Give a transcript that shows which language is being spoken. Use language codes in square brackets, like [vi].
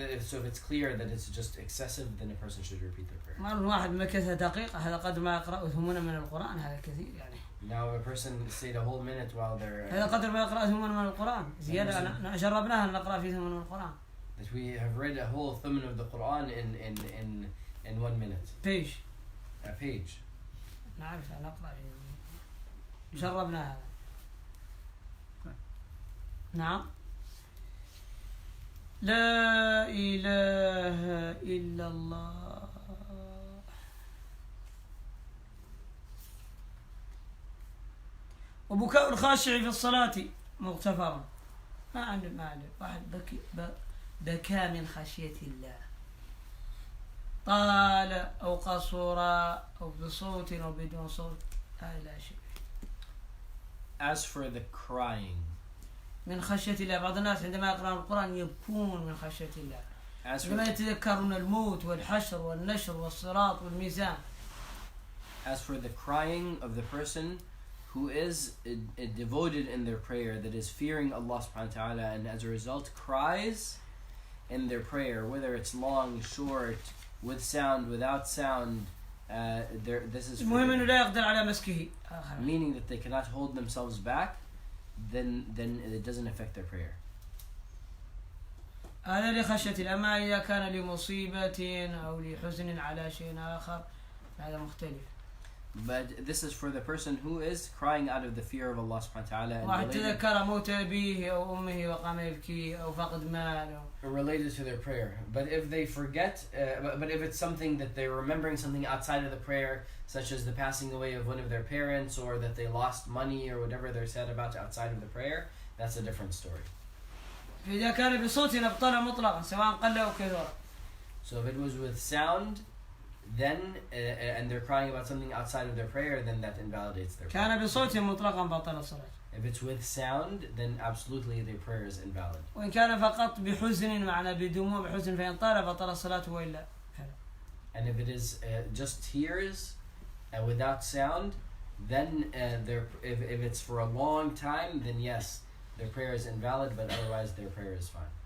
[en] So if it's clear that it's just excessive, then a person should repeat their prayer. [ar] مرة واحد مكث دقيقة هذا قدر ما يقرأ ثمنا من القرآن هذا كثير يعني. [en] Now if a person stayed a whole minute while they're [ar] هذا قدر ما يقرأ ثمنا من القرآن زيادة أنا جربناها نقرأ فيه ثمنا من القرآن. [en] That we have read a whole thummim of the Quran in 1 minute. Page. A page. [ar] نعرف نقرأ جربنا هذا. نعم. لا إله إلا الله. وبكاء الخاشع في الصلاة مغتفر. ما عنده واحد بكى من خشية الله طال أو قصر أو بصوت أو بدون صوت هذا لا شيء. [en] As for the crying, [ar] من خشية الله بعض الناس عندما يقرأون القرآن يبكون من خشية الله عندما يتذكرون الموت والحشر والنشر والصراط والميزان. [en] As for the crying of the person who is devoted in their prayer, that is fearing Allah subhanahu wa ta'ala, and as a result cries in their prayer, whether it's long, short, with sound, without sound, this is [ar] المهم لا يقدر على مسكه. [en] meaning that they cannot hold themselves back, then it doesn't affect their prayer. [ar] هذا لخشية الله. أما إذا كان لمصيبة أو لحزن على شيء آخر هذا مختلف. [en] But this is for the person who is crying out of the fear of Allah subhanahu wa ta'ala [ar] واحد [en] and [ar] تذكر موت أبيه أو أمه وقام يبكي أو فقد مال [en] related to their prayer. But if they forget, but if it's something that they're remembering something outside of the prayer, such as the passing away of one of their parents or that they lost money or whatever they're sad about outside of the prayer, that's a different story. [ar] إذا كان بصوت أبطل مطلقا سواء قل أو كثر. [en] So if it was with sound, then and they're crying about something outside of their prayer, then that invalidates their prayer. [ar] كان بصوت مطلقا بطل الصلاة. [en] If it's with sound, then absolutely their prayer is invalid. [ar] وإن كان فقط بحزن معنى بدموع بحزن فإن طال بطل الصلاة وإلا. [en] And if it is just tears without sound, then if it's for a long time, then yes, their prayer is invalid, but otherwise their prayer is fine.